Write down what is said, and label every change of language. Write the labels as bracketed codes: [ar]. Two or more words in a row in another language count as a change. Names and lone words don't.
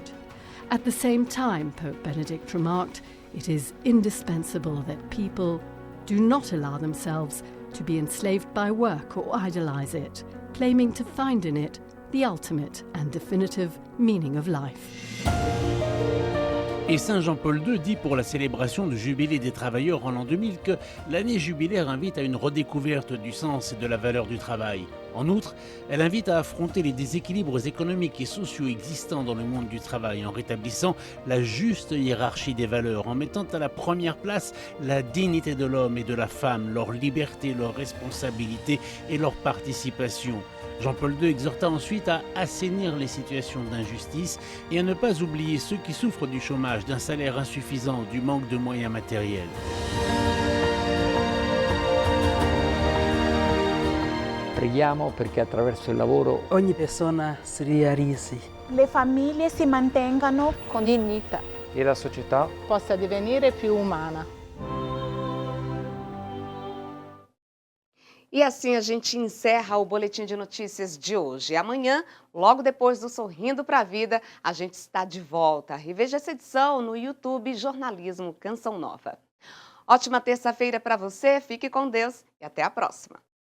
[en] At the same time, Pope Benedict remarked, it is indispensable that people do not allow themselves to be enslaved by work or idolize it, claiming to find in it the ultimate and definitive meaning of life. [fr] Et Saint Jean-Paul II dit pour la célébration du Jubilé des travailleurs en l'an 2000 que l'année jubilaire invite à une redécouverte du sens et de la valeur du travail. En outre, elle invite à affronter les déséquilibres économiques et sociaux existants dans le monde du travail en rétablissant la juste hiérarchie des valeurs, en mettant à la première place la dignité de l'homme et de la femme, leur liberté, leur responsabilité et leur participation. Jean-Paul II exhorta ensuite à assainir les situations d'injustice et à ne pas oublier ceux qui souffrent du chômage, d'un salaire insuffisant, du manque de moyens matériels. [it] Preghiamo perché attraverso il lavoro ogni persona si realizzi. Le famiglie si mantengano con dignità e la società possa divenire più umana. [pt] E assim a gente encerra o Boletim de Notícias de hoje. Amanhã, logo depois do Sorrindo para a Vida, a gente está de volta. Reveja essa edição no YouTube Jornalismo Canção Nova. Ótima terça-feira para você, fique com Deus e até a próxima.